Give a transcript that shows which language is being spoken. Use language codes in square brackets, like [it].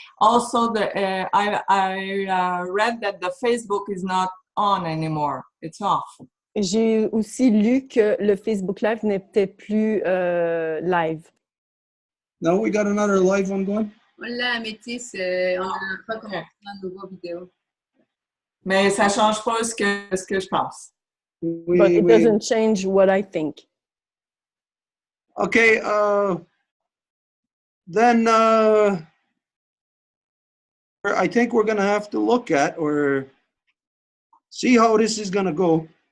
[en] Also, I read that the Facebook is not on anymore. It's off. [fr] J'ai aussi lu que le Facebook Live n'était plus live. [en] Now we got another live one going? [fr] Là, Améthyste, on n'a pas commencé un nouveau vidéo. Mais ça ne change pas ce que je pense. [en] But it doesn't change what I think. Okay, then I think we're going to have to look at or see how this is going to go.